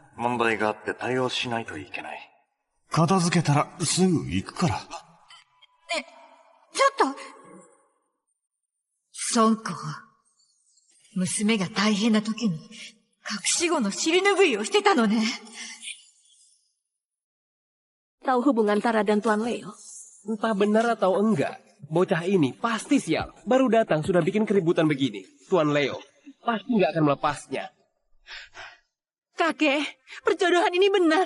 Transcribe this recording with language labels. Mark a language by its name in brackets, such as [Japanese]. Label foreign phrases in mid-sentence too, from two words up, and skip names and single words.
[Japanese] 問題があって対応しないといけない。片付けたらすぐ行くから。ちょっと。孫子、娘が大変な時に、隠し子の尻拭いをしてたのね。 [Indonesian] Tahu hubungan Tara dan Tuan Leo? Entah benar atau enggak, bocah ini pasti sial. Baru datang sudah bikin keributan begini. Tuan Leo pasti nggak akan melepasnya. Kakek, perjodohan ini benar.